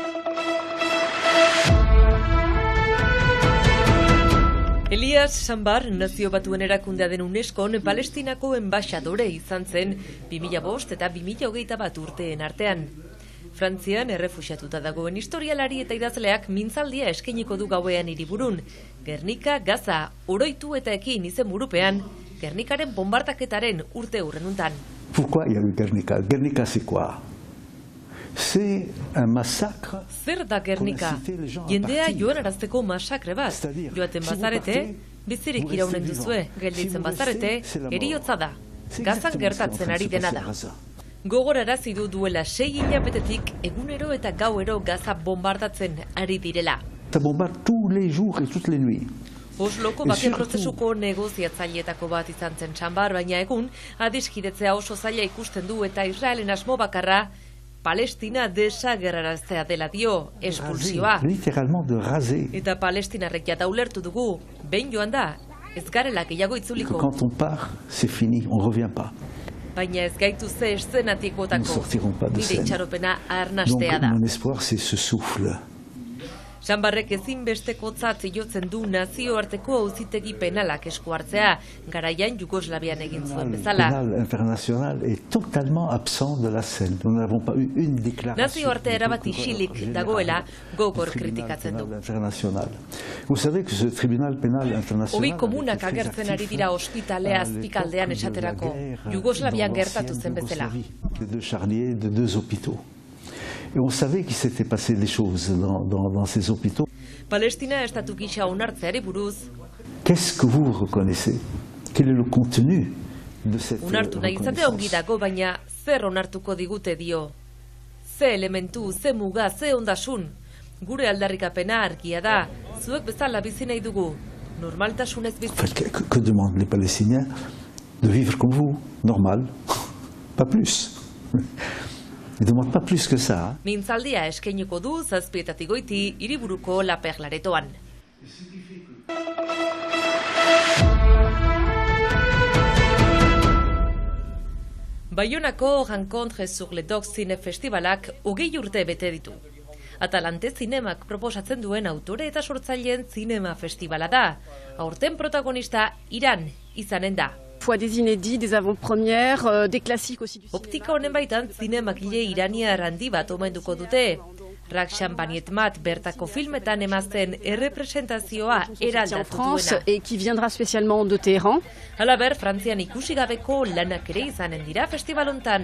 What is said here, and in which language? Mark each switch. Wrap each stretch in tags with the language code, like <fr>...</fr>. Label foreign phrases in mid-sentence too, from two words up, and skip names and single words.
<eu>Elias Sambar, Nazio Batuen Erakundea den UNESCOn Palestinako enbaxadore izan zen 2005 eta 2021 urteen artean. Frantzian errefuxiatuta dagoen historialari eta idazleak mintzaldia eskainiko du gauean hiriburun. Gernika, Gaza, oroitu eta ekin izen burupean, Gernikaren bombardaketaren urte hurrenuntan.</eu> <fr>Pourquoi il y a eu Guernica? Guernica c'est quoi? C'est un massacre.</fr> <eu>Zer da Gernika? Jendea joan arazteko masakre bat. Joaten bazarete, bizirik iraunen duzue, gelditzen bazarete, heriotza da. Gazan gertatzen ari dena da. Gogorarazi du duela 6 hilabetetik egunero eta gauero Gaza bombardatzen ari direla.</eu> <fr>Ça bombarde tous les jours et toutes les nuits.</fr> <eu>Osloko bake prozesuko negoziatzaileetako bat izan zen Sambar, baina egun adiskidetzea oso zaila ikusten du eta Israelen asmo bakarra Palestina desagerraraztea dela dio, espulsioa.</eu> <fr>Littéralement de raser.</fr> <eu>Eta palestinarrek jada ulertu dugu, behin joan da, ez garela gehiago itzuliko.</eu> <fr>Quand on part, c'est fini, on revient pas.</fr> <eu>Baina ez gaitu ze eszenatik botako, nire itxaropena arnastea da.</eu> <fr>Donc mon espoir c'est ce souffle.</fr> <eu>Sambarrek ezinbestekotzat jotzen du nazioarteko auzitegi penalak esku hartzea, garaian Jugoslavian egin zuen bezala.</eu> <fr>Le pénal international est totalement absent de la scène. Nous n'avons pas eu une déclaration.</fr> <eu>Nazioarte erabat isilik dagoela gogor kritikatzen du.</eu> <fr>Vous savez que ce tribunal pénal international.</fr> <eu>Obi komunak agertzen ari dira ospitalea azpikaldean esaterako, Jugoslavian gertatu zen bezala.</eu> <fr>De deux charniers, de deux hôpitaux. Et on savait qu'il s'était passé des choses dans ces hôpitaux.</fr> <eu>Palestina estatu gisa onartzeari buruz.</eu> <fr>Qu'est-ce que vous reconnaissez? Quel est le contenu de cette</fr> <eu>Onartu nahi izate ongi dago, baina zer onartuko digute dio. Ze elementu, ze muga, ze ondasun. Gure aldarrikapena argia da, zuek bezala bizi nahi dugu. Normaltasunez bizi.</eu> <fr>En fait, que demandent les Palestiniens? De vivre comme vous, normal, pas plus. Ne demande pas plus que ça.</fr> <eu>Mintzaldia eskainiko du 7:00 goiti hiriburuko La Perlaretoan. Baionako Rencontre sur les Docks Zinefestivalak 20 urte bete ditu. Atalante Zinemak proposatzen duen autore eta sortzaileen zinema festivala da. Aurten protagonista Iran izanen da.</eu> <fr>Fois des inédits, des avant-premières, des classiques aussi du cinéma.</fr> <eu>Optika honen baitan zinemakile iraniar handi bat omenduko dute. Rakshan Banietmat bertako filmetan emazten errepresentazioa eraldatu duena.</eu> <fr>Et qui viendra spécialement de Téhéran.</fr> <eu>Halaber, Frantzian ikusi gabeko lanak ere izanen dira festivalontan.</eu>